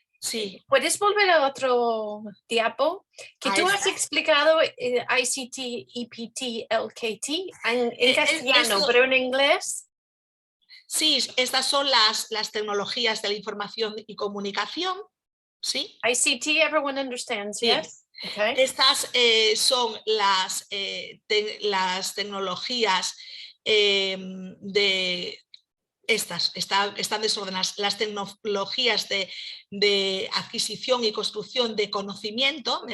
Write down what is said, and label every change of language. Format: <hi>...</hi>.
<es>Sí. ¿Puedes volver a otro diapo? Que tú has explicado ICT, EPT, LKT en castellano, pero en inglés. Sí, estas son las tecnologías de la información y comunicación. ¿Sí?</es> <en>ICT, everyone understands, yes? Okay.</en> <es>Estas son las tecnologías están desordenadas, las tecnologías de adquisición y construcción de conocimiento.</es>